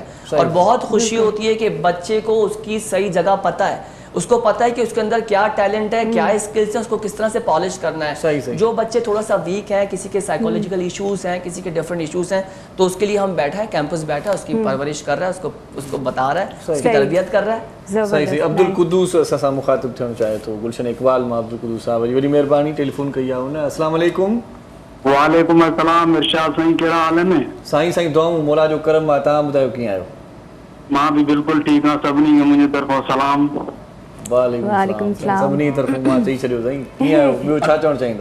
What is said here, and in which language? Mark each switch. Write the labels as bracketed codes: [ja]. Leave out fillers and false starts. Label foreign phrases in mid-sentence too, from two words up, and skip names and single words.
[ur] اور بہت خوشی ہوتی ہے کہ بچے کو اس کی صحیح جگہ پتہ ہے, اس کو پتہ ہے کہ اس کے اندر کیا ٹیلنٹ ہے, کیا اسکلس ہیں, اس کو کس طرح سے پالش کرنا ہے. جو بچے تھوڑا سا ویک ہیں, کسی کے [en] psychological issues [ur] ہیں, کسی کے [en] different issues [ur] ہیں, تو اس کے لیے ہم بیٹھا ہے, کیمپس بیٹھا ہے, اس کی پرورش کر رہا ہے, اس کو بتا رہا ہے, اس کی تربیت کر رہا ہے. [sd] صحیح. عبدالقدوس اساں مخاطب تھیڻ چاہے تو گلشن اقبال मां عبدالقدوس साहब वॾी महिरबानी टेलीफोन कई आहे हुन. [ar] السلام علیکم. وعلیکم السلام. [sd] इरशाद साईं, कहिड़ा हाल आहिनि? साईं दुआऊं, मौला जो करम आहे. तव्हां ॿुधायो कीअं आहियो? मां बि बिल्कुलु ठीकु आहियां. सभिनी खे मुंहिंजे तरफ़ां सलाम. [ar] وعلیکم سلام. [sd] सभिनी तरफ़ां मां चई छॾियो साईं. कीअं आहियो, ॿियो छा चवणु चाहींदो?